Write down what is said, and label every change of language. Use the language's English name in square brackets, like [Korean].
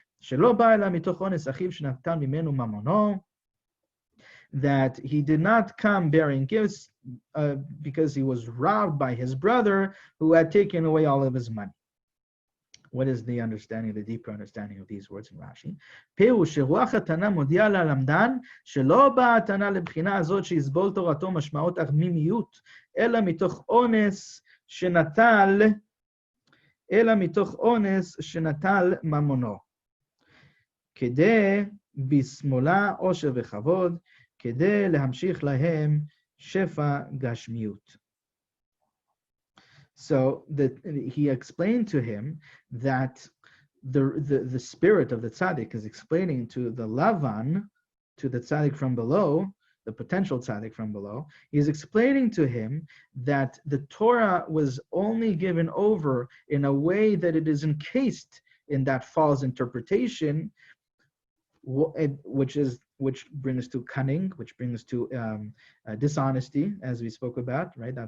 [Hebrew] שלא בא אלא מתוך אונס אחיו שנטל ממנו ממונו, [English] that he did not come bearing gifts because he was robbed by his brother who had taken away all of his money. What is the understanding, the deeper understanding of these words in Rashi? [Hebrew] פירוש שרוח התנא מודיע ללמדן שלא באה התנא לבחינה הזאת שיסבול תורתו משמעות ערמומיות, אלא מתוך אונס שנטל ממונו. כדי בשמאלה עושר וכבוד, כדי להמשיך להם שפע גשמיות. [English] So he explained to him that the spirit of the tzaddik is explaining to the Lavan, to the tzaddik from below, the potential tzaddik from below, he is explaining to him that the Torah was only given over in a way that it is encased in that false interpretation, which brings to cunning, which brings to dishonesty, as we spoke about, right?